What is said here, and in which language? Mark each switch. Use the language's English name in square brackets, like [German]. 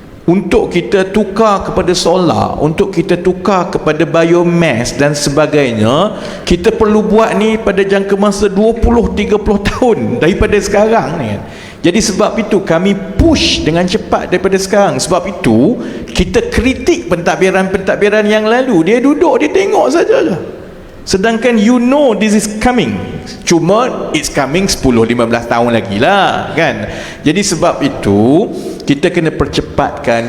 [Malay] Untuk kita tukar kepada solar, untuk kita tukar kepada biomass dan sebagainya, kita perlu buat ni pada jangka masa 20-30 tahun daripada sekarang ni. Jadi sebab itu kami push dengan cepat daripada sekarang. Sebab itu kita kritik pentadbiran-pentadbiran yang lalu. Dia duduk, dia tengok saja. Sedangkan [English] you know this is coming. [Malay] Cuma [English] it's coming [Malay] 10-15 tahun lagi lah, kan? Jadi sebab itu kita kena percepatkan.